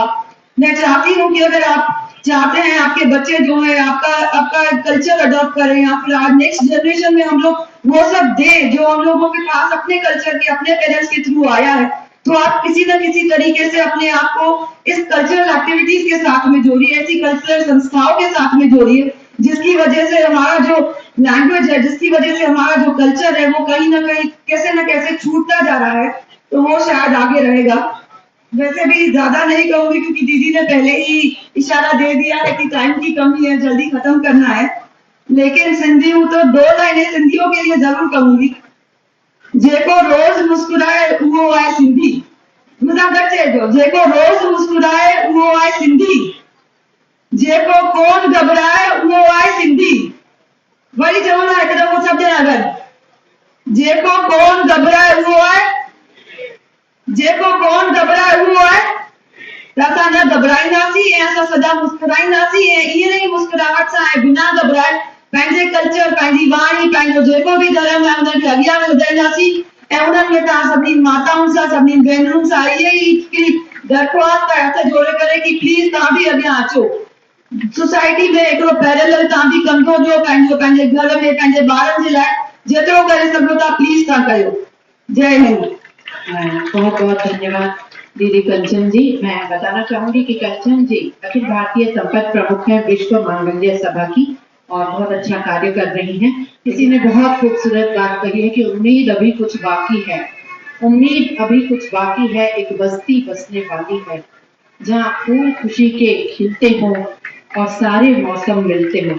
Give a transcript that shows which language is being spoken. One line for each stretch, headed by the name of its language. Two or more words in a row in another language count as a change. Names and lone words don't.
Hindi: मैं चाहती हूँ कि अगर आप चाहते हैं आपके बच्चे जो है आपका कल्चर अडॉप्ट करें या फिर आज
English: next generation
Hindi: में हम लोग वो सब दे जो हम लोगों के पास अपने कल्चर के, अपने पेरेंट्स के थ्रू आया है, तो आप किसी न किसी तरीके से अपने आप को इस
English: cultural activities
Hindi: के साथ में जोड़िए, ऐसी कल्चरल संस्थाओं के साथ में जोड़िए, जिसकी वजह से हमारा जो लैंग्वेज है, जिसकी वजह से हमारा जो कल्चर है वो कहीं ना कहीं कैसे न कैसे छूटता जा रहा है, तो वो शायद आगे रहेगा। वैसे भी ज्यादा नहीं कहूंगी क्योंकि दीदी ने पहले ही इशारा दे दिया है कि टाइम की कमी है, जल्दी खत्म करना है, लेकिन सिंधी हूं तो 2 लाइनें सिंधियों के लिए जरूर कहूंगी।
Sindhi: जेको रोज मुस्कुराए वो आए सिंधी, जेको रोज मुस्कुराए वो आए सिंधी, जेको कोन घबराए वो आए सिंधी। वरी चवंदा हिकु दफ़ो सभु ॼणा गॾु, जेको कोन घबराए वो आए, जेको कोन घबराए वो आए। त असां न घबराईंदासीं ऐं असां सदा मुस्कुराईंदासीं ऐं ईअं ई मुस्कुराहट सां ऐं बिना घबराए पंहिंजे कल्चर, पंहिंजी वाणी, पंहिंजो जेको बि धर्म आहे उनखे अॻियां वधाईंदासीं ऐं उन्हनि में तव्हां सभिनी माताउनि सां, सभिनी भेनरुनि सां इहे ई हिकिड़ी दरख़्वास्त आहे हथ जोड़े करे कि प्लीज तव्हां बि अॻियां अचो। सोसाइटी में हिकिड़ो पैरेलल तव्हां बि कंदो जो पंहिंजे घर में पंहिंजे ॿारनि जे लाइ जेतिरो करे सघो था प्लीज तव्हां कयो।
Hindi: जय हिंद। बहुत बहुत धन्यवाद दीदी कंचन जी। मैं बताना चाहूंगी कि कंचन जी अखिल भारतीय संपर्क प्रमुख है विश्व मांगल्य सभा की और बहुत अच्छा कार्य कर रही हैं। किसी ने बहुत खूबसूरत बात कही है कि उम्मीद अभी कुछ बाकी है, उम्मीद अभी कुछ बाकी है, एक बस्ती बसने वाली है जहाँ फूल खुशी के खिलते हों और सारे मौसम मिलते हों।